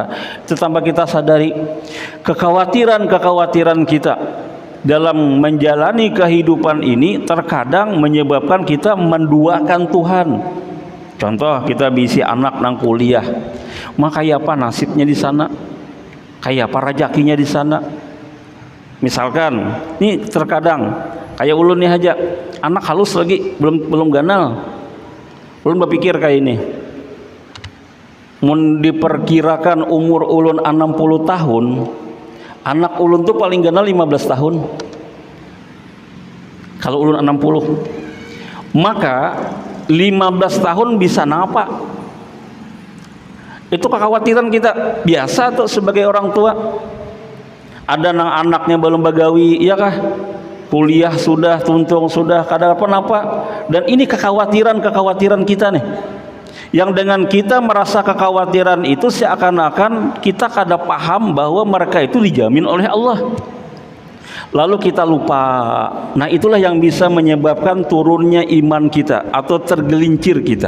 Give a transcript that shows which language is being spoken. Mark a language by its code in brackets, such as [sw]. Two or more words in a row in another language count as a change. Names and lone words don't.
[id] Itu tanpa kita sadari, kekhawatiran kita dalam menjalani kehidupan ini terkadang menyebabkan kita menduakan Tuhan. Contoh, kita [bjn] bisi anak nang kuliah, [id] maka kayak apa nasibnya di sana, kayak apa rezekinya di sana. [bjn] Misalkan, ini terkadang kayak ulun nih aja, anak halus lagi, belum ganal, ulun berpikir kayak ini, mun diperkirakan umur ulun 60 tahun, anak ulun tuh paling ganal 15 tahun. Kalau ulun 60, maka 15 tahun bisa napa? [id] Itu kekhawatiran kita biasa tuh sebagai orang tua. [bjn] Ada nang anaknya belum bagawi, iya kah? Kuliah sudah, tuntung sudah, kada apa-apa. [id] Dan ini kekhawatiran kita nih, yang dengan kita merasa kekhawatiran itu seakan-akan kita kada paham bahwa mereka itu dijamin oleh Allah. Lalu kita lupa. Nah, itulah yang bisa menyebabkan turunnya iman kita atau tergelincir kita.